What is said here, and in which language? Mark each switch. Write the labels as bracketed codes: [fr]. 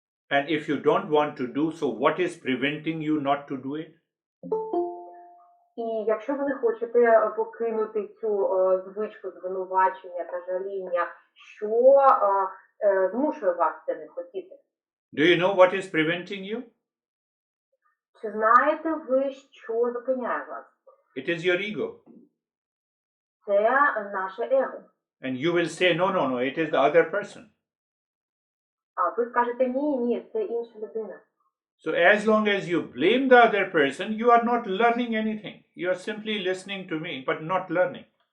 [en] And if you don't want to do so, what is preventing you not to do it? [uk] І якщо ви не хочете покинути цю звичку звинувачення та жаління, що змушує вас це не хотіти? [en] Do you know what is preventing you? [uk] Чи знаєте ви, що зупиняє вас? [en] It is your ego. [uk] Це наше его. [en] And you will say, no, no, no, it is the other person. [uk] А ви скажете, ні, це інша людина. [en] So as long as you blame the other person, you are not learning anything. You are simply listening to me, but not learning.